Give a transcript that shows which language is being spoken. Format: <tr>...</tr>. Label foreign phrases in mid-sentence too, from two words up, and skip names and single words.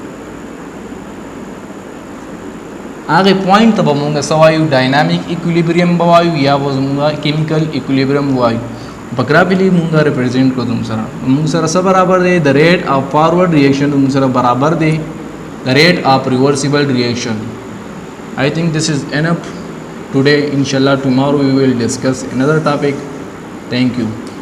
<ps>هغه پوینټ ته به موږ څه وایو</ps> <en>dynamic equilibrium</en> <ps>به وایو یا به زموږ</ps> <en>chemical equilibrium</en> <ps>وایو په ګرافیکلی موږ ریپرزینټ کړو زموږ سره څه برابر دی د</ps> <en>rate of forward reaction</en> <ps>زموږ سره برابر دی د</ps> <en>rate of reversible reaction I think this is enough today. Inshallah tomorrow we will discuss another topic. Thank you.</en>